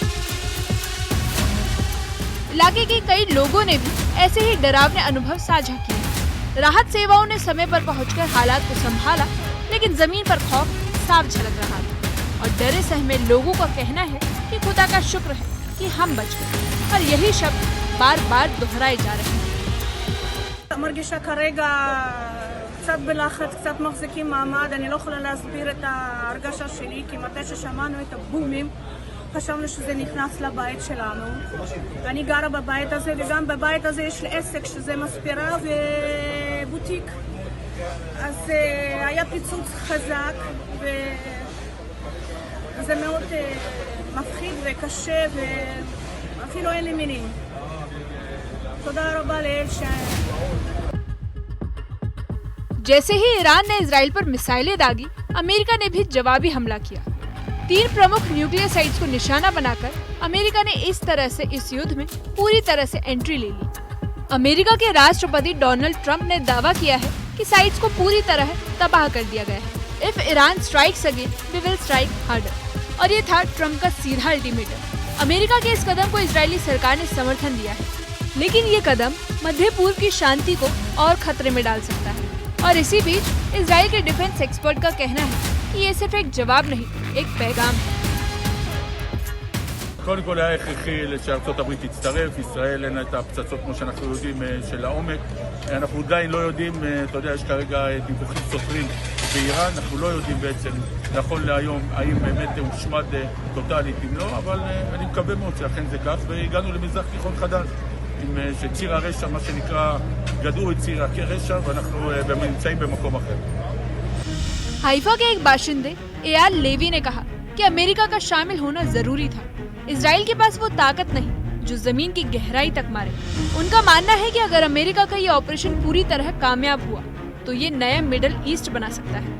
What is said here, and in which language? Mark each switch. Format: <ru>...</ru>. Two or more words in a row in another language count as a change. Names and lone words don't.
<hi>इलाके के कई लोगों ने भी ऐसे ही डरावने अनुभव साझा किए। राहत सेवाओं ने समय पर पहुंचकर हालात को संभाला, लेकिन जमीन पर खौफ साफ झलक रहा था और डरे सहमे लोगों का कहना है कि खुदा का शुक्र है कि हम बच गए, और यही शब्द बार बार दोहराए जा रहे हैं।</hi> <he>מרגישה כרגע קצת בלחץ, קצת מחזיקים מעמד. אני לא יכולה להסביר את ההרגשה שלי, כי מתי ששמענו את הבומים חשבנו שזה נכנס לבית שלנו. אני גרה בבית הזה, וגם בבית הזה יש לי עסק שזה מספרה ובוטיק. אז היה פיצוץ חזק, וזה מאוד מפחיד וקשה, ואפילו אין לי מילים. תודה רבה לאל</he> <hi>जैसे ही ईरान ने इजराइल पर मिसाइलें दागी, अमेरिका ने भी जवाबी हमला किया। 3 प्रमुख</hi> <en>nuclear sites</en> <hi>को निशाना बनाकर अमेरिका ने इस तरह से इस युद्ध में पूरी तरह से एंट्री ले ली। अमेरिका के राष्ट्रपति डोनाल्ड ट्रंप ने दावा किया है कि साइट्स को पूरी तरह तबाह कर दिया गया है।</hi> <en>if Iran strikes again we will strike harder. और ये था ट्रंप का सीधा अल्टीमेटम।</en> <hi>अमेरिका के इस कदम को इजरायली सरकार ने समर्थन दिया है, लेकिन ये कदम मध्य पूर्व की शांति को और खतरे में डाल सकता है। और इसी बीच इजराइल के</hi> <en>defense expert</en> <hi>का कहना है कि ये सिर्फ एक जवाब नहीं, एक पैगाम है।</hi> <he>קודם כל היה הכרחי שארצות הברית תצטרף. ישראל אין את הפצצות כמו שאנחנו יודעים של העומק. אנחנו עדיין לא יודעים, אתה יודע, יש כרגע דיווחים סותרים באיראן. אנחנו לא יודעים בעצם נכון להיום האם באמת הושמד טוטלית אם לא, אבל אני מקווה מאוד שאכן זה כך, והגענו למזרח תיכון חדש. שציר הרשע, מה שנקרא, גדעו את ציר הרשע, ואנחנו נמצאים במקום אחר.</he> <hi>हाइफा के एक बाशिंदे एआर लेवी ने कहा कि अमेरिका का शामिल होना जरूरी था। इजराइल के पास वो ताकत नहीं जो जमीन की गहराई तक मारे। उनका मानना है कि अगर अमेरिका का ये ऑपरेशन पूरी तरह कामयाब हुआ तो ये नया मिडिल ईस्ट बना सकता है।</hi>